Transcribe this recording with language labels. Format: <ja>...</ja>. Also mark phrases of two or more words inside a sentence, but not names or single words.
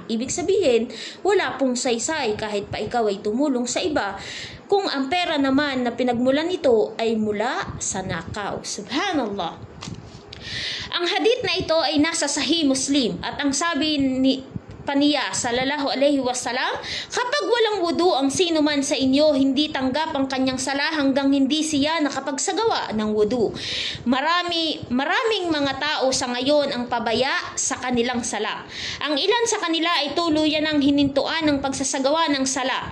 <tl>Ibig sabihin, wala pong saysay kahit pa ikaw ay tumulong sa iba, kung ang pera naman na pinagmulan nito ay mula sa nakaw. Subhanallah. Ang hadith na ito ay nasa Sahih Muslim at ang sabi pa niya</tl> <ar>sallallahu alaihi wasallam,</ar> <tl>kapag walang wudu ang sino man sa inyo, hindi tanggap ang kanyang sala hanggang hindi siya nakapagsagawa ng wudu. Maraming mga tao sa ngayon ang pabaya sa kanilang sala. Ang ilan sa kanila ay tuluyan ng hinintuan ng pagsasagawa ng sala.</tl>